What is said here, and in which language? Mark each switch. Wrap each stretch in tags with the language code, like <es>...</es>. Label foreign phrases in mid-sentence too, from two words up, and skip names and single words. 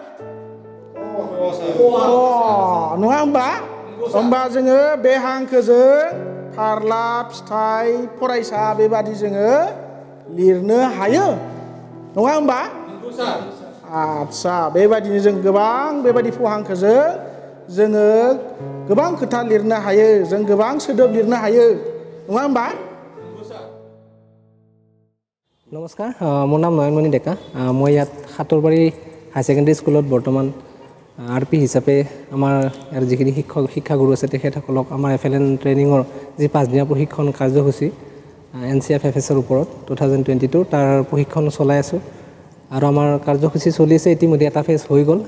<brx>नङा होमबा जोङो बे हांखोजों फारला फिथाइ फरायसा बेबादि जोङो लिरनो हायो नङा होमबा आच्छा बेबादिनो जों गोबां बेबादि फ हांखोजों जोङो गोबां खोथा लिरनो हायो जों गोबां सोदोब लिरनो हायो नङा होमबा</brx> <as>নমস্কাৰ মোৰ নাম নয়নমণি ডেকা মই ইয়াত সাতৰবাৰী হাই ছেকেণ্ডেৰী স্কুলত বৰ্তমান RP হিচাপে আমাৰ ইয়াৰ যিখিনি শিক্ষাগুৰু আছে তেখেতসকলক আমাৰ FLN ট্ৰেইনিঙৰ যি 5 দিনীয়া প্ৰশিক্ষণ কাৰ্যসূচী NCFFSৰ ওপৰত 2022 তাৰ প্ৰশিক্ষণ চলাই আছোঁ আৰু আমাৰ কাৰ্যসূচী চলি আছে ইতিমধ্যে এটা ফেজ হৈ গ'ল</as>